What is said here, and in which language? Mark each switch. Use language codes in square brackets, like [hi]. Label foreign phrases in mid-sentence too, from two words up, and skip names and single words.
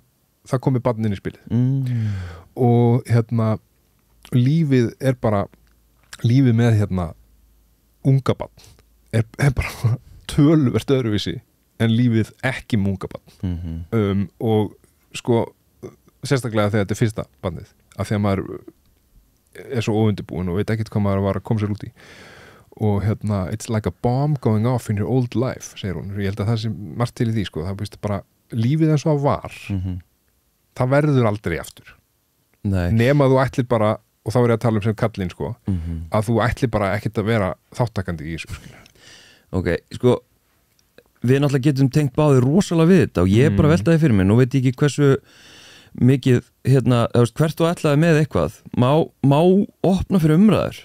[is] það komi barn inn í spilið og lífið er bara lífið með unga barn er bara töluvert öðruvísi en lífið ekki með unga barn og sko sérstaklega þegar þetta er fyrsta barnið af því að maður er svo óundirbúin og veit ekkert hvað maður var að koma sér út í og [en] it's like a bomb going off in your old life, [is] segir hún. Ég held að það sé margt til í því, sko. Það er bara lífið eins og það var það verður aldrei aftur. Nei. Nema þú ætlir bara, og þá er ég að tala um sem kallinn, sko, að þú ætlir bara ekkert að vera þáttakandi í þessu, skilja. Ok, sko við náttúrulega getum tengt báðir rosalega við þetta og ég bara veltaði fyrir mig, nú veit ég ekki hversu mikið, hvert þú ætlaði með eitthvað, má opna fyrir umræður.